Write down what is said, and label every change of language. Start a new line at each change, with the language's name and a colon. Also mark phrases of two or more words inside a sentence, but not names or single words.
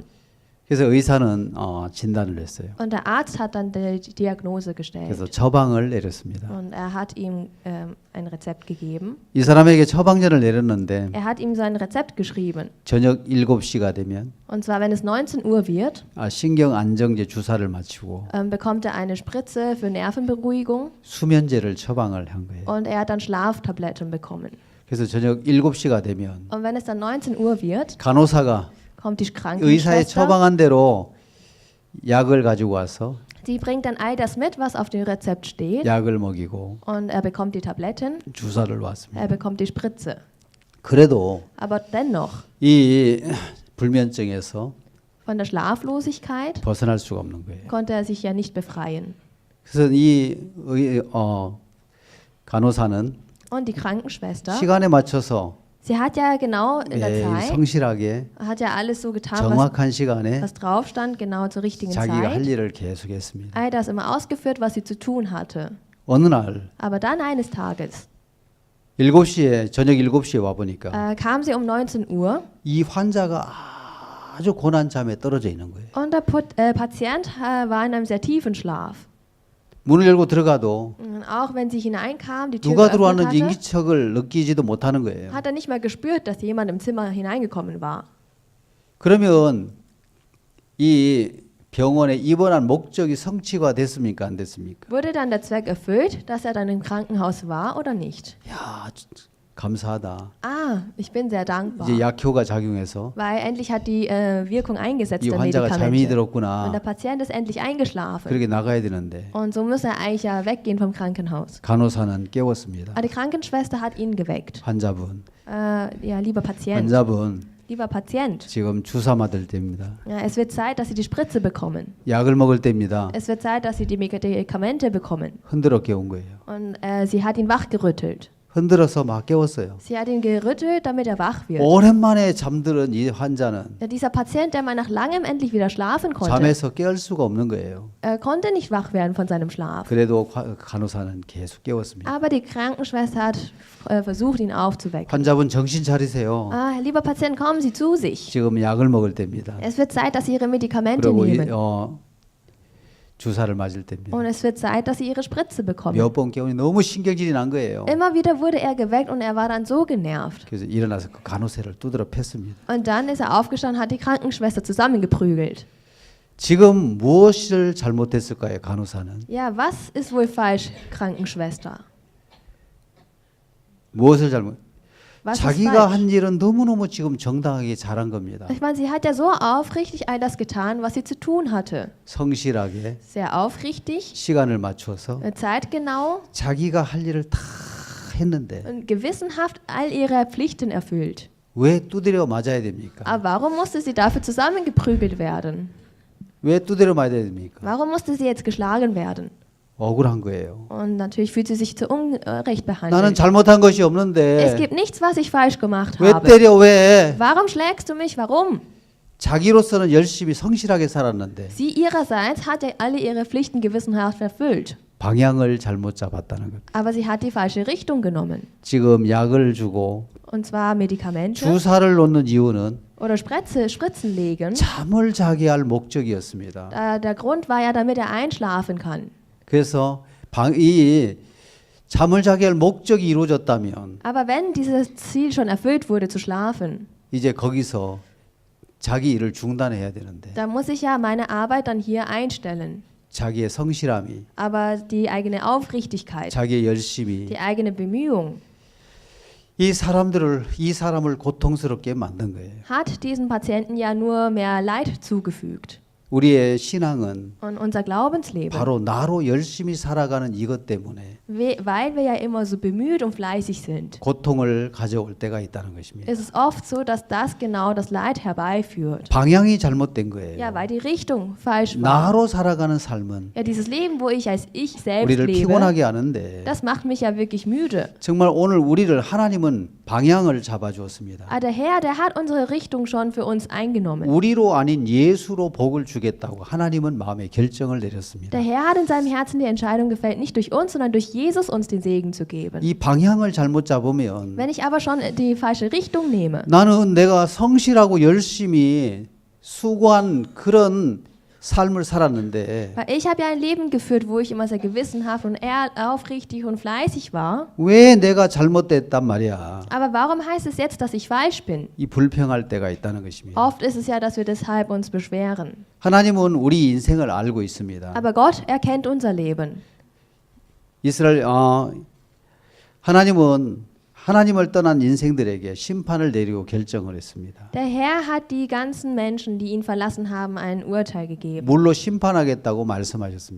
Korean: 그래서 의사는 진단을 했어요.
German: Und der Arzt hat dann die Diagnose gestellt
Korean: 그래서 처방을 내렸습니다.
German: und er hat ihm ein Rezept gegeben.
Korean: 이 사람에게 처방전을 내렸는데
German: Er hat ihm sein Rezept geschrieben.
Korean: 저녁 7시가 되면
German: Und zwar, wenn es 19 Uhr wird,
Korean: 신경 안정제 주사를 맞추고
German: bekommt er eine Spritze für Nervenberuhigung
Korean: 수면제를 처방을 한 거예요.
German: und er hat dann Schlaftabletten bekommen.
Korean: 그래서 저녁 7시가 되면
German: Und wenn es dann 19 Uhr wird,
Korean: 간호사가
German: kommt die
Korean: 의사의
German: Krankenschwester.
Korean: 처방한 대로 약을 가지고 와서
German: Die bringt dann all das mit, was auf dem Rezept steht.
Korean: 약을 먹이고
German: Und er bekommt die Tabletten,
Korean: 주사를 놨습니다.
German: er bekommt die Spritze.
Korean: 그래도
German: Aber dennoch,
Korean: 이 불면증에서
German: von der Schlaflosigkeit
Korean: 벗어날 수가 없는 거예요.
German: konnte er sich ja nicht befreien.
Korean: 그래서 이 간호사는
German: Und die Krankenschwester,
Korean: 시간에 맞춰서
German: sie hat ja genau in der Zeit,
Korean: 성실하게
German: hat ja alles so getan,
Korean: 정확한 시간에
German: was drauf stand, genau zur richtigen
Korean: 자기가 할
German: Zeit.
Korean: 일을 계속했습니다.
German: All das immer ausgeführt, was sie zu tun hatte.
Korean: 어느 날
German: Aber dann eines Tages
Korean: 7시에 저녁 7시에 와 보니까
German: kam sie um 19 Uhr
Korean: 이 환자가 아주 고난 잠에 떨어져 있는 거예요.
German: und der Patient war in einem sehr tiefen Schlaf.
Korean: 문을 열고 들어가도
German: Und auch wenn sie hineinkam, die Tür
Korean: 누가
German: geöffnet
Korean: 들어왔는지
German: hatte,
Korean: 인기척을 느끼지도 못하는 거예요.
German: hat er nicht mehr gespürt, dass jemand im Zimmer hineingekommen war.
Korean: 그러면 이 병원에 입원한 목적이 성취가 됐습니까? 안 됐습니까?
German: Wurde dann der Zweck erfüllt, dass er dann im Krankenhaus war oder nicht?
Korean: 야, 감사하다.
German: Ich bin sehr dankbar.
Korean: 이제 약효가 작용해서
German: Weil endlich hat die Wirkung eingesetzt
Korean: 이
German: der
Korean: 환자가 잠이
German: Medikamente. Und
Korean: 들었구나.
German: der Patient ist endlich eingeschlafen.
Korean: 그렇게 나가야 되는데
German: Und so muss er eigentlich ja weggehen vom Krankenhaus.
Korean: 간호사는 깨웠습니다.
German: Aber die Krankenschwester hat ihn geweckt.
Korean: 환자분,
German: Ja, lieber Patient, lieber Patient,
Korean: 지금 주사 맞을 때입니다.
German: ja, es wird Zeit, dass Sie die Spritze bekommen.
Korean: 약을 먹을 때입니다.
German: Es wird Zeit, dass Sie die Medikamente bekommen.
Korean: 흔들어 깨운 거예요.
German: Und sie hat ihn wachgerüttelt.
Korean: 흔들어서 막 깨웠어요.
German: Sie hat ihn gerüttelt, damit er wach wird.
Korean: 오랜만에 잠들은 이 환자는
German: Ja, dieser Patient, der mal nach langem endlich wieder schlafen konnte,
Korean: 잠에서 깨울 수가 없는 거예요.
German: konnte nicht wach werden von seinem Schlaf.
Korean: 그래도 간호사는 계속 깨웠습니다.
German: Aber die Krankenschwester hat versucht, ihn aufzuwecken.
Korean: 환자분 정신 차리세요.
German: Lieber Patient, kommen Sie zu sich.
Korean: 지금 약을 먹을 때입니다.
German: Es wird Zeit, dass Sie Ihre Medikamente
Korean: 그리고
German: nehmen.
Korean: 주사를 맞을 때입니다.
German: Und es wird Zeit, dass Sie Ihre Spritze bekommen.
Korean: 몇 번 깨우니 너무 신경질이 난 거예요.
German: Immer wieder wurde er geweckt und er war dann so genervt.
Korean: 그래서 일어나서 그 간호사를 두드려 팼습니다.
German: Und dann ist er aufgestanden, hat die Krankenschwester zusammengeprügelt.
Korean: 지금 무엇을 잘못했을까요, 간호사는?
German: Ja, was ist wohl falsch, Krankenschwester?
Korean: 무엇을 잘못?
German: Was ist
Korean: 자기가
German: falsch?
Korean: 한 일은 너무너무 지금 정당하게 잘한 겁니다.
German: Ich meine, sie hat ja so aufrichtig all das getan, was sie zu tun hatte.
Korean: 성실하게
German: Sehr aufrichtig,
Korean: 시간을 맞춰서
German: zeitgenau
Korean: 자기가 할 일을 다 했는데
German: und gewissenhaft all ihre Pflichten erfüllt.
Korean: 왜 두드려 맞아야 됩니까?
German: Aber warum musste sie dafür zusammengeprügelt werden?
Korean: 왜 두드려 맞아야 됩니까?
German: Warum musste sie jetzt geschlagen werden?
Korean: 억울한 거예요.
German: Und natürlich fühlt sie sich zu Unrecht
Korean: 나는
German: behandelt.
Korean: 잘못한 것이
German: Es
Korean: 없는데
German: gibt nichts, was ich falsch gemacht
Korean: 왜
German: habe.
Korean: 때려 왜?
German: Warum schlägst du mich? Warum?
Korean: 자기로서는 열심히 성실하게 살았는데
German: Sie ihrerseits hat ja alle ihre Pflichten gewissenhaft erfüllt.
Korean: 방향을 잘못 잡았다는 것.
German: Aber sie hat die falsche Richtung genommen.
Korean: 지금 약을 주고
German: Und zwar Medikamente
Korean: 주사를 놓는 이유는
German: oder Spritzen legen.
Korean: 잠을 자게 할 목적이었습니다.
German: Der Grund war ja, damit er einschlafen kann.
Korean: 그래서 이 잠을 자게 할 목적이 이루어졌다면
German: Aber wenn dieses Ziel schon erfüllt wurde, zu schlafen,
Korean: 이제 거기서 자기 일을 중단해야 되는데
German: dann muss ich ja meine Arbeit dann hier einstellen.
Korean: 자기의 성실함이
German: Aber die eigene Aufrichtigkeit,
Korean: 자기의 열심이
German: die eigene Bemühung
Korean: 이 사람을 고통스럽게 만든 거예요.
German: hat diesen Patienten ja nur mehr Leid zugefügt.
Korean: 우리의 신앙은
German: Und unser Glaubensleben,
Korean: 바로 나로 열심히 살아가는 이것 때문에
German: weil wir ja immer so bemüht und fleißig sind,
Korean: 고통을 가져올 때가 있다는 것입니다.
German: ist es oft so, dass das genau das Leid herbeiführt.
Korean: 방향이 잘못된 거예요.
German: Ja, weil die Richtung falsch war.
Korean: 나로 살아가는 삶은
German: Ja, dieses Leben, wo ich als ich selbst
Korean: 우리를
German: lebe,
Korean: 피곤하게 하는데
German: das macht mich ja wirklich müde.
Korean: 정말 오늘 우리를 하나님은 방향을 잡아주었습니다.
German: Aber der Herr, der hat unsere Richtung schon für uns eingenommen.
Korean: 우리로 아닌 예수로 복을 주겠다고 하나님은 마음에 결정을 내렸습니다.
German: Der Herr hat in seinem Herzen die Entscheidung gefällt, nicht durch uns, sondern durch Jesus uns den Segen zu geben.
Korean: 이 방향을 잘못 잡으면
German: Wenn ich aber schon die falsche Richtung nehme,
Korean: 나는 내가 성실하고 열심히 수고한 그런 삶을 살았는데
German: weil ich habe ja ein Leben geführt, wo ich immer sehr gewissenhaft und aufrichtig und fleißig war.
Korean: 왜 내가 잘못됐단 말이야.
German: Aber warum heißt es jetzt, dass ich falsch bin?
Korean: 이 불평할 때가 있다는 것입니다.
German: Oft ist es ja, dass wir deshalb uns beschweren.
Korean: 하나님은 우리 인생을 알고 있습니다.
German: Aber Gott erkennt unser Leben.
Korean: 하나님은 하나님을 떠난 인생들에게 심판을 내리고 결정을 했습니다.
German: Der Herr hat die ganzen Menschen, die ihn verlassen haben, ein Urteil gegeben.
Korean: 물로 심판하겠다고 말씀하셨습니다.